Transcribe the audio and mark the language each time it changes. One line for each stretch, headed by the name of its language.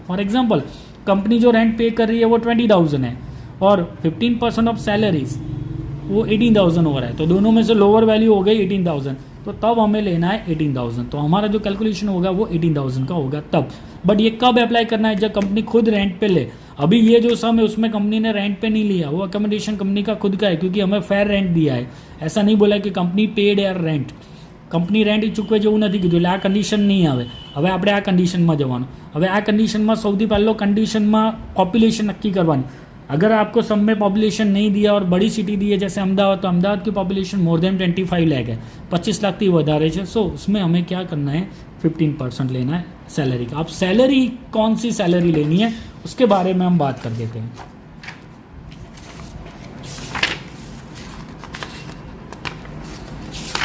Hindi: For example company जो rent पे कर रही है वो 20,000 है और 15% ऑफ सैलरीज वो 18,000 हो रहा है, तो दोनों में से लोअर वैल्यू हो गई 18,000, तो तब हमें लेना है 18,000। तो हमारा जो कैलकुलेशन होगा वो 18,000 का होगा तब। बट ये कब अप्लाई करना है, जब कंपनी खुद रेंट पे ले। अभी ये जो सम है उसमें कंपनी ने रेंट पे नहीं लिया, वो अकोमोडेशन कंपनी का खुद का है, क्योंकि हमें फेयर रेंट दिया है। ऐसा नहीं बोला कि कंपनी पेड
Gujarati: યાર રેન્ટ, કંપની રેન્ટ ચૂકવે જેવું નથી કીધું, એટલે આ કન્ડિશન નહીં આવે। હવે આપણે આ કન્ડિશનમાં જવાનું। હવે આ કન્ડિશનમાં સૌથી પહેલો કન્ડિશનમાં પોપ્યુલેશન નક્કી કરવાની।
Hindi: अगर आपको सब में पॉपुलेशन नहीं दिया और बड़ी सिटी दी है जैसे अहमदाबाद, तो अहमदाबाद की पॉपुलेशन मोर देन 25 लाख है, 25 लाख थी
Gujarati: વધારે છે।
Hindi: सो उसमें हमें क्या करना है, 15% लेना है सैलरी का। अब सैलरी कौन सी सैलरी लेनी है उसके बारे में हम बात कर देते हैं।